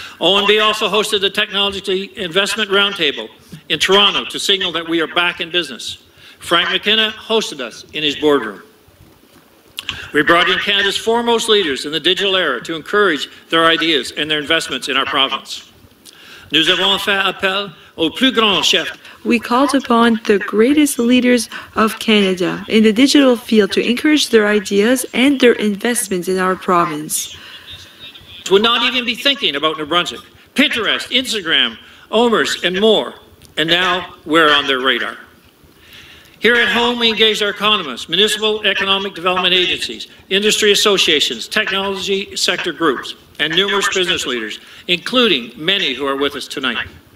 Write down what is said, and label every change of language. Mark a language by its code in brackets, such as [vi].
[en] ONB also hosted the Technology Investment Roundtable in Toronto to signal that we are back in business. Frank McKenna hosted us in his boardroom. We brought in Canada's foremost leaders in the digital era to encourage their ideas and their investments in our province. [fr] Nous avons fait appel aux plus grands chefs. [en] We called upon the greatest leaders of Canada in the digital field to encourage their ideas and their investments in our province. Would not even be thinking about New Brunswick. Pinterest, Instagram, Omers, and more. And now we're on their radar. Here at home, we engaged our economists, municipal economic development agencies, industry associations, technology sector groups, and numerous business leaders, including many who are with us tonight.